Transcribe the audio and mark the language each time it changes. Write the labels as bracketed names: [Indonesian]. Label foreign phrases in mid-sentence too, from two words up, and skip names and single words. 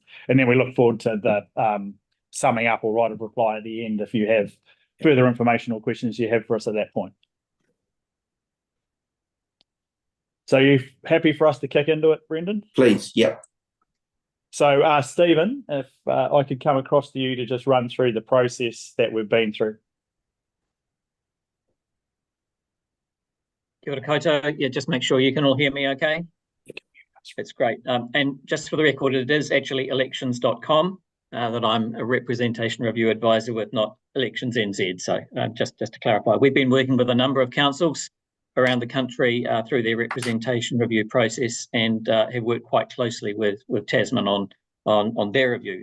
[English] And then we look forward to the summing up or right of reply at the end if you have further information or questions you have for us at that point. So you happy for us to kick into it, Brendan? Please, yep. So, Stephen, if I could come across to you to just run through the process that we've been through. [Māori] Kia ora koutou. [English] Yeah, just make sure you can all hear me okay. That's great. And just for the record, it is actually elections.com that I'm a representation review advisor with, not Elections NZ. So just to clarify, we've been working with a number of councils around the country through their representation review process, and have worked quite closely with Tasman on their review.